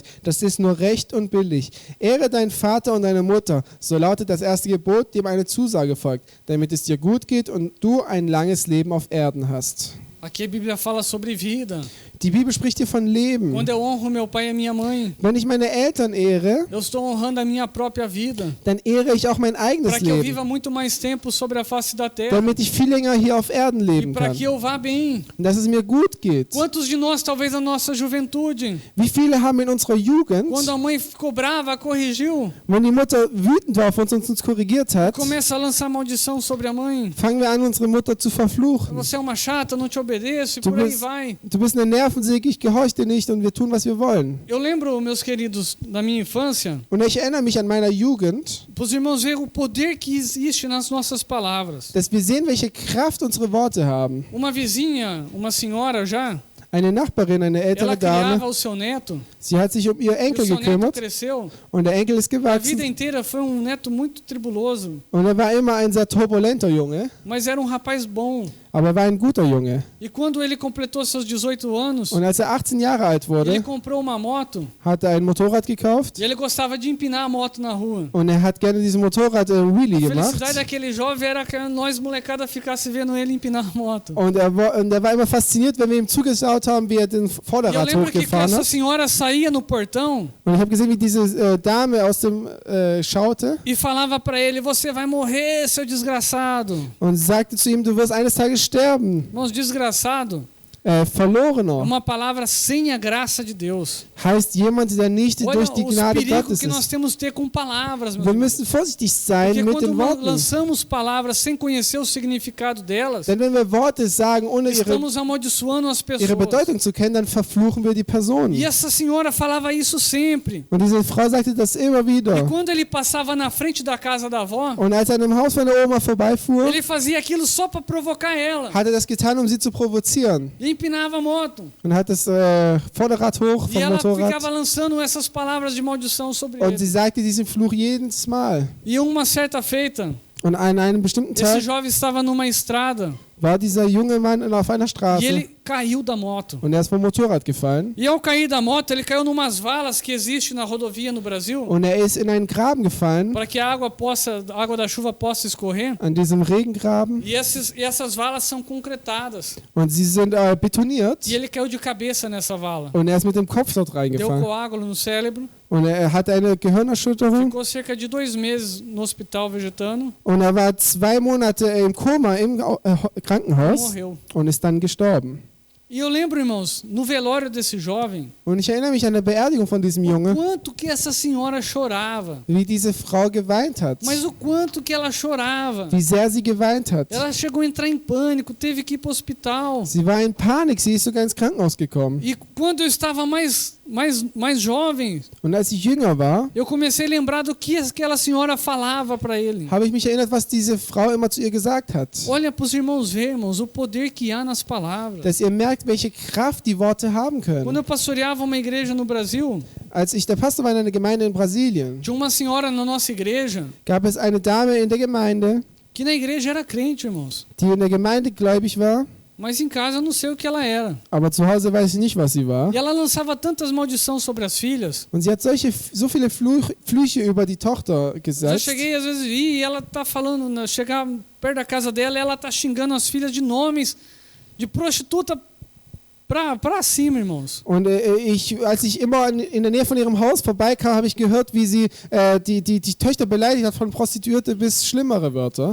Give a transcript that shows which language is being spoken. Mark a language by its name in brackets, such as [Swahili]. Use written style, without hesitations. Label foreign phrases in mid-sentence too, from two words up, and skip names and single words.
[German] Das ist nur recht und billig. Ehre deinen Vater und deine Mutter, so lautet das erste Gebot, dem eine Zusage folgt, damit es dir gut geht und du ein langes Leben auf Erden hast. [Portuguese] Aqui a Bíblia fala sobre vida. [German] Die Bibel spricht hier von Leben. [Portuguese] Quando eu honro meu pai e minha mãe, [German] Wenn ich meine Eltern ehre, [Portuguese] eu estou honrando a minha própria vida, [German] dann ehre ich auch mein [Portuguese] para [German] eigenes [Portuguese] que eu [German] Leben, [Portuguese] viva muito mais tempo sobre a face da terra [German] damit ich viel länger hier auf Erden [Portuguese] e [German] leben [Portuguese] para [German] kann. [Portuguese] que eu vá bem. [German] Und dass es mir gut geht. [Portuguese] Quantos de nós, talvez na nossa juventude, [German] Wie viele haben in unserer Jugend, [Portuguese] quando a mãe ficou brava, corrigiu, [German] wenn die Mutter wütend war auf uns und uns korrigiert hat, [Portuguese] começa a lançar maldição sobre a mãe? [German] fangen wir an, unsere Mutter zu verfluchen. [Portuguese] Você é uma chata, não te obedeço, e [German] Du [Portuguese] por aí [German] bist- [Portuguese] vai. [German] Du bist eine Nervensäge, ich gehorche dir nicht und wir tun, was wir wollen. [Portuguese] Eu lembro, meus queridos, da minha infância, [German] Und ich erinnere mich an meiner Jugend, [Portuguese] para os irmãos verem o poder que existe nas nossas palavras. [German] dass wir sehen, welche Kraft unsere Worte haben. [Portuguese] Uma vizinha, uma senhora já, [German] Eine Nachbarin, eine [Portuguese] ela [German] ältere [Portuguese] criava [German] Dame, [Portuguese] o seu neto, [German] sie hat sich um ihr [Portuguese] e o [German] Enkel [Portuguese] seu neto [German] gekümmert [Portuguese] cresceu. [German] und der Enkel ist [Portuguese] A vida [German] gewachsen [Portuguese] inteira foi neto muito tribuloso, [German] und er war immer ein sehr turbulenter Junge, [Portuguese] mas era rapaz bom. [German] aber er war ein guter Junge. [Portuguese] E quando ele completou seus 18 anos, [German] Und als er 18 Jahre alt [Portuguese] ele [German] wurde, [Portuguese] comprou uma moto [German] hat er ein Motorrad gekauft [Portuguese] e ele gostava de empinar a moto na rua. [German] und er hat gerne diesem Motorrad Wheelie [Portuguese] A [German] gemacht. [Portuguese] felicidade daquele jovem era que nós molecada ficasse vendo ele empinar a moto. [German] Und er war immer fasziniert, wenn wir ihm zugeschaut haben, wie er den [Portuguese] E eu [German] Vorderrad [Portuguese] lembro que [German] hochgefahren [Portuguese] essa [German] hat. [Portuguese] senhora saía no portão [German] Und ich habe gesehen, wie diese Dame aus dem schaute [Portuguese] e falava para ele: "Você vai morrer, seu desgraçado." [German] und sagte zu ihm, du wirst eines Tages sterben. [Portuguese] Irmãos, desgraçado [German] Verlorener [Portuguese] é uma palavra sem a graça de Deus. [German] heißt jemand, der nicht [Portuguese] Olha [German] durch die [Portuguese] os [German] Gnade [Portuguese] perigos [German] Gottes [Portuguese] que nós [German] ist. [Portuguese] temos que ter com palavras, meus [German] Wir [Portuguese] irmãos. [German] müssen vorsichtig sein [Portuguese] Porque [German] mit [Portuguese] quando [German] den [Portuguese] nós [German] Worten. [Portuguese] lançamos palavras sem conhecer o significado delas, [German] Denn wenn wir Worte sagen, ohne [Portuguese] estamos amaldiçoando as [German] ihre [Portuguese] pessoas. [German] Bedeutung zu kennen, dann verfluchen wir die Person. [Portuguese] E essa senhora falava isso sempre. [German] Und diese Frau sagte das immer [Portuguese] E [German] wieder. [Portuguese] quando ele passava na frente da casa da avó, [German] Und als er an dem Haus von der Oma vorbeifuhr, [Portuguese] ele fazia aquilo só para provocar ela. [German] hat er das getan, um sie zu provozieren. [Portuguese] E empinava a moto. [German] Und hat das Vorderrad hoch [Portuguese] E [German] vom [Portuguese] ela ficava [German] Motorrad. [Portuguese] lançando essas palavras de maldição sobre [German] Und sie [Portuguese] ele. [German] sagte diesen Fluch jedes Mal. [Portuguese] E uma certa feita, [German] Und an einem bestimmten [Portuguese] esse [German] Tag [Portuguese] jovem estava numa estrada [German] war dieser junge Mann auf einer [Portuguese] e [German] Straße [Portuguese] ele caiu da moto. [German] und er ist vom Motorrad gefallen. [Portuguese] E ao cair da moto, ele caiu numas valas que existem na rodovia no Brasil, [German] Und er ist in einen Graben gefallen, [Portuguese] para que a água da chuva possa escorrer. [German] an diesem Regengraben. [Portuguese] E essas valas são concretadas. [German] Und sie sind betoniert. [Portuguese] E ele caiu de cabeça nessa vala. [German] Und er ist mit dem Kopf dort [Portuguese] Deu [German] reingefallen. [Portuguese] coágulo no cérebro. [German] Und er hatte eine Gehirnerschütterung. [Portuguese] Ficou cerca de 2 meses no hospital vegetando. [German] Und er war 2 Monate im Koma im Krankenhaus [Portuguese] Morreu. [German] und ist dann gestorben. [Portuguese] E eu lembro, irmãos, no velório desse jovem, [German] Und ich erinnere mich an die Beerdigung von diesem [Portuguese] o [German] Junge, [Portuguese] quanto que essa senhora chorava. [German] wie diese Frau geweint hat. [Portuguese] Mas o quanto que ela chorava. [German] Wie sehr sie geweint hat. [Portuguese] Ela chegou a entrar em pânico, teve que ir para o hospital. [German] Sie war in Panik, sie ist sogar ins Krankenhaus gekommen. [Portuguese] E quando eu estava mais jovem, [German] Und als ich jünger war, [Portuguese] eu comecei a lembrar do que aquela senhora falava para ele. [German] habe ich mich erinnert, was diese Frau immer zu ihr gesagt hat. [Portuguese] Olha para os irmãos ver, irmãos, o poder que há nas palavras. [German] Dass ihr merkt, welche Kraft die Worte haben [Portuguese] Quando [German] können. [Portuguese] eu pastoreava uma igreja no Brasil, [German] Als ich der Pastor war in einer Gemeinde in Brasilien, [Portuguese] tinha uma senhora na nossa igreja [German] gab es eine Dame in der Gemeinde, [Portuguese] que na igreja era crente, irmãos. [German] die in der Gemeinde gläubig war, [Portuguese] Mas em casa eu não sei o que ela era. [German] aber zu Hause weiß ich nicht, was sie war. [Portuguese] E ela lançava tantas maldições sobre as filhas. [German] Und sie hat so viele Flüche über die Tochter [Portuguese] Eu [German] gesetzt. [Portuguese] cheguei às vezes e ela tá falando, chegar perto da casa dela, ela tá xingando as filhas de nomes de prostituta pra cima, irmãos. [German] Und als ich immer in der Nähe von ihrem Haus vorbeikam, habe ich gehört, wie sie die Töchter beleidigt hat, von Prostituierte bis schlimmere Wörter.